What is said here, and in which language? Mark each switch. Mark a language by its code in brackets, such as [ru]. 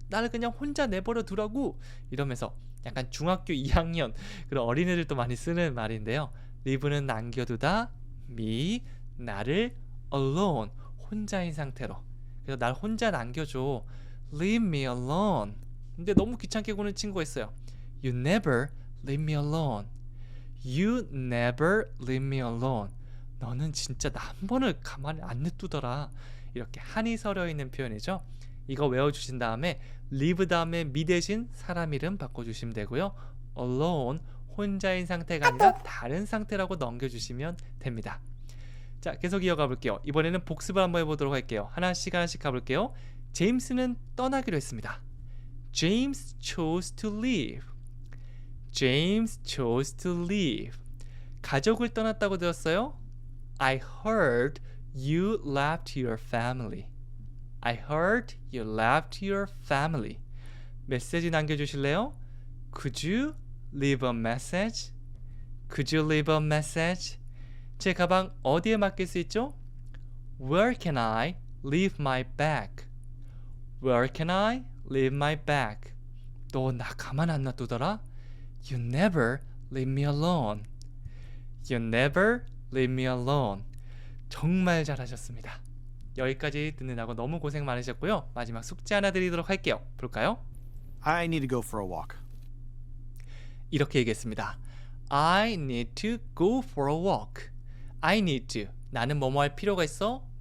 [ko] 나를 그냥 혼자 내버려 두라고. 이러면서 약간 중학교 2학년 그런 어린애들도 많이 쓰는 말인데요. leave는 남겨두다, me, 나를, alone, 혼자인 상태로. 그래서 날 혼자 남겨줘. [en] Leave me alone. [ko] 근데 너무 귀찮게 구는 친구가 있어요. [en] You never leave me alone. You never leave me alone. [ko] 너는 진짜 나 한 번을 가만히 안 냅두더라. 이렇게 한이 서려 있는 표현이죠. 이거 외워주신 다음에 leave 다음에 me 대신 사람 이름 바꿔주시면 되고요. alone, 혼자인 상태가 아니라 다른 상태라고 넘겨주시면 됩니다. 자, 계속 이어가 볼게요. 이번에는 복습을 한번 해보도록 할게요. 하나씩 가볼게요. 제임스는 떠나기로 했습니다. [en] James chose to leave. James chose to leave. [ko] 가족을 떠났다고 들었어요? [en] I heard you left your family. I heard you left your family. [ko] 메시지 남겨주실래요? [en] Could you leave a message? Could you leave a message? [ko] 제 가방 어디에 맡길 수 있죠? [en] Where can I leave my bag? Where can I leave my bag? [ko] 너 나 가만 안 놔두더라? [en] You never leave me alone. You never leave me alone. [ko] 정말 잘하셨습니다. 여기까지 듣느라고 너무 고생 많으셨고요. 마지막 숙제 하나 드리도록 할게요. 볼까요? [en] I need to go for a walk. [ko] 이렇게 얘기했습니다. [en] I need to go for a walk. I need to. [ko] 나는 뭐뭐 할 필요가 있어?